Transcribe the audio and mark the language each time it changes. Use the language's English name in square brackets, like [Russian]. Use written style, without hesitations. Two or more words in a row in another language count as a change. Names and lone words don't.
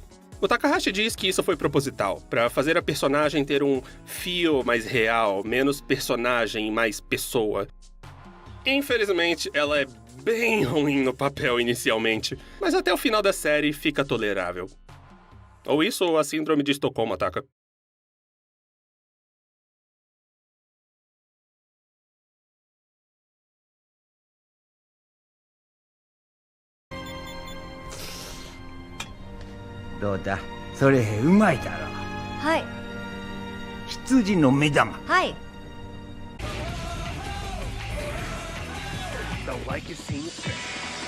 [Portuguese] O Takahashi diz que isso foi proposital, para fazer a personagem ter um feel mais real, menos personagem e mais pessoa. Infelizmente, ela é bem ruim no papel inicialmente, mas até o final da série fica tolerável. Ou isso ou a síndrome de Estocolmo ataca. [Japanese] Doda, それうまいだろ。はい。羊の目玉。はい。 [English] The like is seen.